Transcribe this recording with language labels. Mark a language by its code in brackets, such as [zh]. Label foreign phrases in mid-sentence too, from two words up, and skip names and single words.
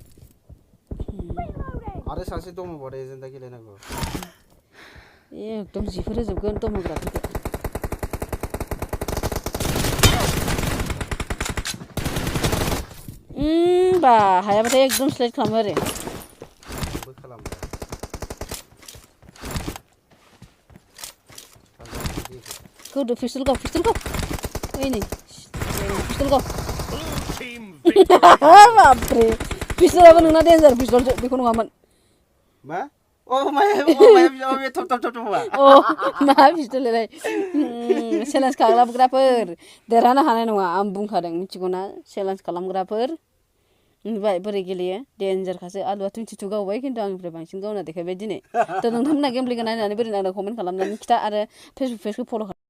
[brx] आरो सासे दंबावो एजेन्डा गेलेनांगौ एकदम जिफोर होजोबगोन दमग्राफोरखौ बा हायाबाथाय एकदम स्लाइड खालामो आरो बो खालामो [en] Go pistol go [brx] ओइ नै पिस्तल [en] go Blue team victory. [brx] बाबरे पिस्तलाबो नोंना डेन्जार पिस्तल बेखौ नङामोन मा माया थप मा मा पिस्तललाय चेलेन्ज खालामग्राफोर देरहानो हानाय नङा आं बुंखादों मिथिगौना चेलेन्ज खालामग्राफोर नुबाय बोरै गेलेयो डेन्जारखासो आलुआ 22 गावबाय खिन्थु आंनिफ्राय बांसिन गावना देखायबाय दिनै थ' नोंथांमोना गेम प्लेखौ नायनानै बोरै नांदों कमेन्ट खालामनानै खिथा आरो फेसबुक पेजखौ फल'